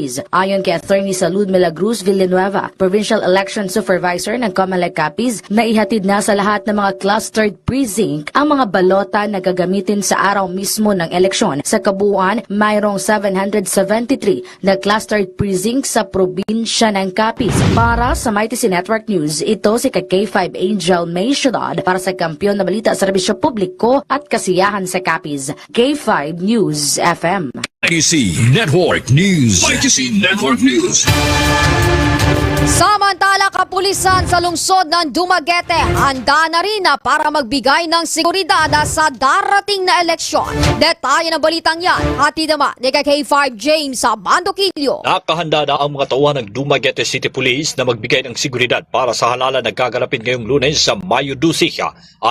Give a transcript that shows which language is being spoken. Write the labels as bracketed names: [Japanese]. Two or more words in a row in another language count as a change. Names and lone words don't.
[Filipino] Ayon kay Attorney Salud Milagro Cruz Villanueva, Provincial Election Supervisor ng Comelec Capiz, na ihatid na sa lahat ng mga [English] clustered precinct [Filipino] ang mga balota na gagamitin sa araw mismo ng eleksyon. Sa kabuuan, mayroong 773 na [English] clustered precinct [Filipino] sa probinsya ng Capiz. Para sa Mighty C Network News, ito si K5 Angel May Ciudad para sa Kampiyon na Balita, Serbisyo Publiko at Kasiyahan sa Capiz. K5 News FM. Mighty C Network News. Mighty C Network News. Samantala, kapulisan sa lungsod ng Dumaguete handa na rin na para magbigay ng seguridad sa darating na eleksyon. Detalye ng balitang yan, hati naman ni K5 James sa Bandoquillo. Nakahanda na ang mga tauhan ng Dumaguete City Police na magbigay ng seguridad para sa halalan na gaganapin ngayong Lunes sa Mayo 12.